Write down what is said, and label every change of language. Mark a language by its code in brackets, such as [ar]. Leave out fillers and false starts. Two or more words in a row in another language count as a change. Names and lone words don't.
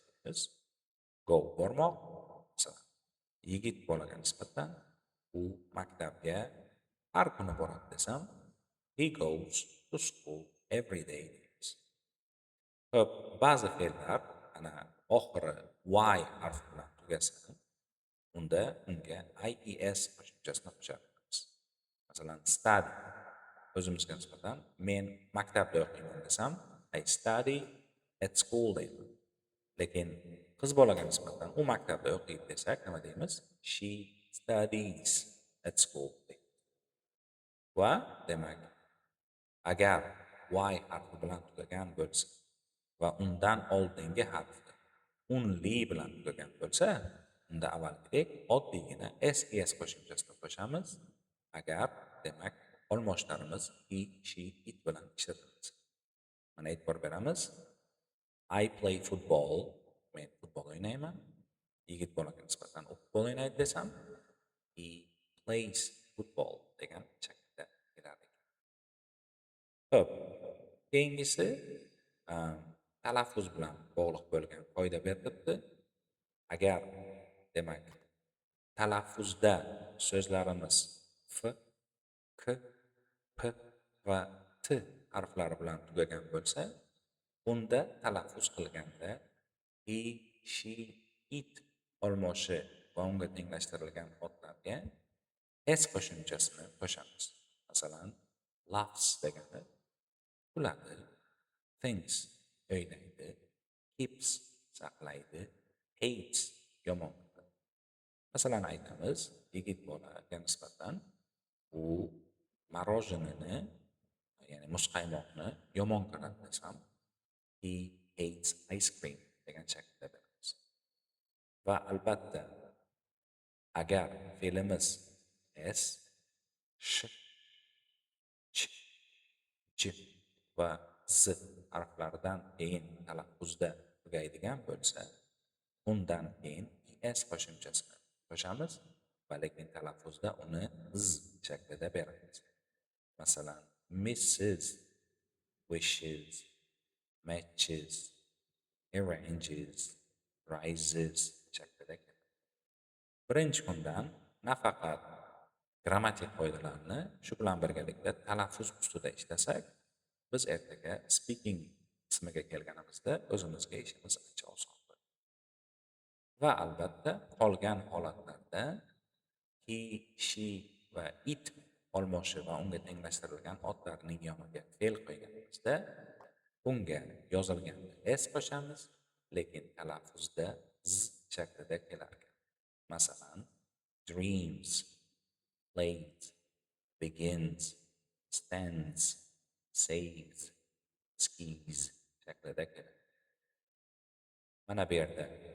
[uz] Go bormoq. Masalan, yigit bolaga nisbatan u maktabga har kuni boradi desam, [en] he goes to school every day. [uz] Xo'p, ba'zi fe'llar ana oxiri y harfi bilan tugasa, unda unga ies qo'shimchasini qo'shamiz. Masalan, study o'zimizga nisbatan men maktabda o'qiyman desam, [en] I study at school deyman. [uz] Lekin qiz bolaga nisbatan u maktabda o'qiydi desak, nima deymiz? [en] She studies at school. [uz] Va demak, agar y harfi bilan tugagan bo'lsa va undan oldingi harfni only bilan tugagan bo'lsa, unda avvalgidek oddiygina ses qo'shimchasini qo'shamiz. Agar demak olmoshlarimiz [en] he, she, it [uz] bilan ishlatilsa. Mana e'tibor beramiz. [en] I play football. [uz] Men futbol o'ynayman. Yigit bolaga nisbatan u futbol o'ynaydi desam, [en] he plays football [uz] degan shaklda kelar ekan. Xo'p, keyingisi talaffuz bilan bog'liq bo'lgan qoida berilibdi. Agar demak talaffuzda so'zlarimiz f, k, p va t harflari bilan tugagan bo'lsa, unda talaffuz qilganda [en] he, she, it [uz] olmoshi va unga tenglashtirilgan otlarga s qo'shimchasini qo'shamiz. Masalan, loves degani kuladi, thinks o'ylaydi, keeps saqlaydi, hates yomon ko'radi. Masalan aytamiz, yigit bolaga nisbatan u morojenini, ya'ni muzqaymoqni yomon ko'radi desam, [en] he hates ice cream [uz] degan shaklda beramiz. Va albatta, agar fe'limiz s, sh, ch, j va z harflaridan keyin talaffuzda tugaydigan bo'lsa, undan keyin s qo'shimchasini qo'shamiz va lekin talaffuzda uni z shaklida beramiz. Masalan, [en] misses, wishes, matches, arranges, rises [uz] shaklida keladi. Birinchi kundan nafaqat grammatik qoidalarni shu bilan birgalikda talaffuz ustida ishlasak, biz ertaga speaking qismiga kelganimizda o'zimizga ishimiz ancha oson bo'ladi. Va albatta qolgan holatlarda [en] he, she [uz] va it olmoshi va unga tenglashtirilgan otlarning yoniga fe'l qo'yganimizda unga yozilganda s qo'shamiz, lekin talaffuzda z shaklida kelar ekan. Masalan, [en] dreams, plays, begins, stands, saves, skis [uz] shaklida keladi. Mana bu yerda